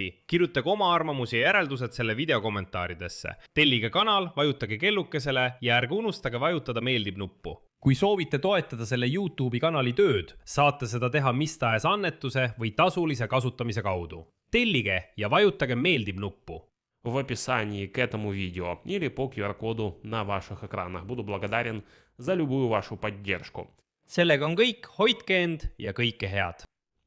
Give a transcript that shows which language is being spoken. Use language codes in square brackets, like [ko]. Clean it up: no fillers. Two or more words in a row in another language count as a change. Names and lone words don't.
[et] Kirjutage oma arvamusi ja järeldused selle video kommentaaridesse. Tellige kanal, vajutage kellukesele ja ärge unustage vajutada meeldib nuppu. Kui soovite toetada selle YouTube'i kanali tööd, saate seda teha mis tahes annetuse või tasulise kasutamise kaudu. Tellige ja vajutage meeldib nuppu. [ru] В описании к этому видео или по QR-коду на ваших экранах. Буду благодарен за любую вашу поддержку. [et] Sellega on kõik, hoidke end ja kõike head!